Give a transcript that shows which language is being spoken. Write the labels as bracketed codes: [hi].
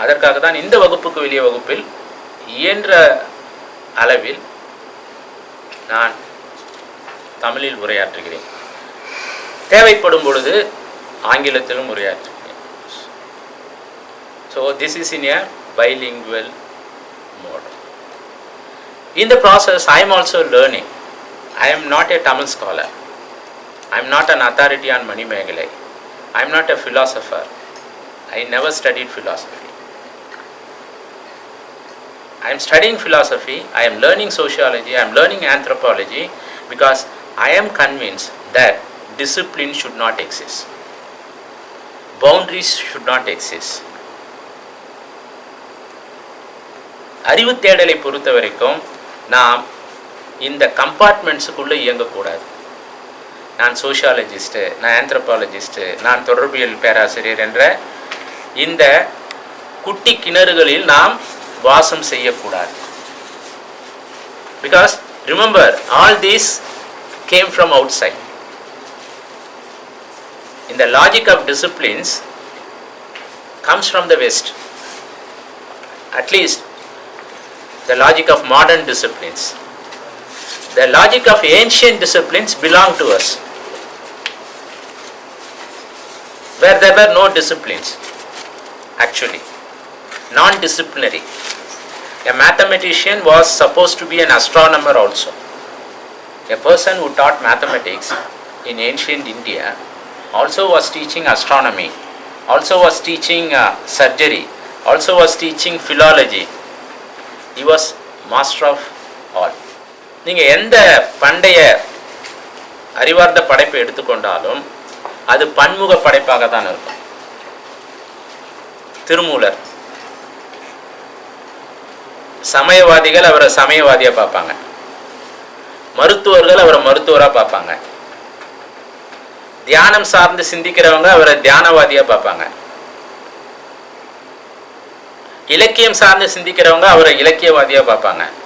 [ta] அதற்காக தான் இந்த வகுப்புக்கு வெளியே வகுப்பில் இயன்ற அளவில் நான் தமிழில் உரையாற்றுகிறேன். தேவைப்படும் பொழுது ஆங்கிலத்திலும் உரையாற்றுகிறேன். [en] So this is in a bilingual mode. In the process, I am also learning. I am not a Tamil scholar. I am not an authority on Mani Megalai. I am not a philosopher. I never studied philosophy. I am studying philosophy, I am learning sociology, I am learning anthropology because I am convinced that discipline should not exist. Boundaries should not exist. [ta] அறிவு தேடலை பொறுத்த வரைக்கும் நாம் இந்த கம்பார்ட்மெண்ட்ஸுக்குள்ளே இயங்கக்கூடாது. நான் சோஷியாலஜிஸ்ட்டு, நான் ஆந்த்ரோபாலஜிஸ்ட்டு, நான் தொடர்பியல் பேராசிரியர் என்ற இந்த குட்டி கிணறுகளில் நாம் வாசம் செய்யக்கூடாது. [en] Because remember, all these came from outside. [ta] இந்த [en] Logic of disciplines comes from the West. At least the logic of modern disciplines. The logic of ancient disciplines belong to us, where there were no disciplines, actually, non-disciplinary. A mathematician was supposed to be an astronomer also. A person who taught mathematics in ancient India also was teaching astronomy, also was teaching surgery, also was teaching philology. He was master of all. [ta] நீங்கள் எந்த பண்டைய அறிவார்ந்த படைப்பை எடுத்துக்கொண்டாலும் அது பன்முக படைப்பாக தான் இருக்கும். திருமூலர், சமயவாதிகள் அவரை சமயவாதியாக பார்ப்பாங்க, மருத்துவர்கள் அவரை மருத்துவராக பார்ப்பாங்க, தியானம் சார்ந்து சிந்திக்கிறவங்க அவரை தியானவாதியாக பார்ப்பாங்க, இலக்கியம் சார்ந்து சிந்திக்கிறவங்க அவரை இலக்கியவாதியாக பார்ப்பாங்க.